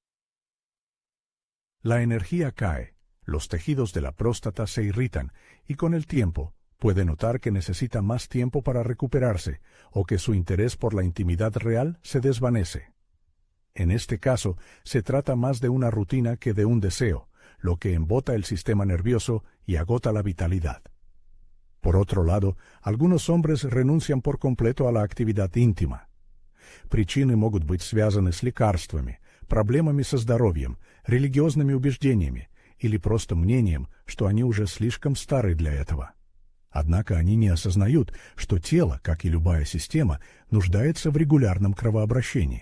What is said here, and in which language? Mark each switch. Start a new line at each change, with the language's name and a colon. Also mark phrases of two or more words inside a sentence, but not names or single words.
Spanish: La energía cae, los tejidos de la próstata se irritan y con el tiempo puede notar que necesita más tiempo para recuperarse o que su interés por la intimidad real se desvanece. En este caso, se trata más de una rutina que de un deseo, lo que embota el sistema nervioso y agota la vitalidad. Por otro lado, algunos hombres renuncian por completo a la actividad íntima.
Russian: Причины могут быть связаны с лекарствами, проблемами со здоровьем, религиозными убеждениями или просто мнением, что они уже слишком стары для этого. Однако они не осознают, что тело, как и любая система, нуждается в регулярном кровообращении.